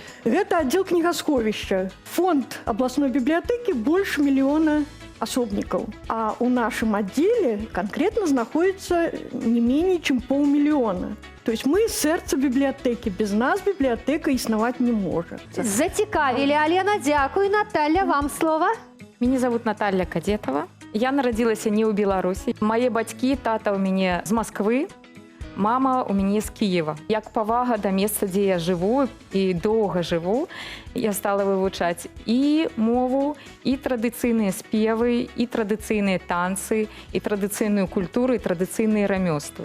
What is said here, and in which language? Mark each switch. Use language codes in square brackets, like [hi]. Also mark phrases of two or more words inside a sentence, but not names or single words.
[be] Гэта аддзел кнігасховішча. Фонд абласной бібліятэкі больш мільёна асобнікаў. А ў нашым аддзеле канкрэтна знаходіцца не меней, чым 500 000. [ru] То есть [be] мы сэрца бібліятэкі. Без нас бібліятэка існаваць не можа. Зацікавілі, Алена, дзякуй. Наталья, вам слова. [ru] Меня зовут Наталья Кадетова. [be] Я народилася не ў Беларусі. Мае бацькі, тата ў мяне з Москвы, мама у мяне з Киева. Як павага да месца, дзе я жыву і доўга жыву, я стала вывучаць і мову, і традыцыйныя спевы, і традыцыйныя танцы, і традыцыйную культуру, і традыцыйныя рамёствы.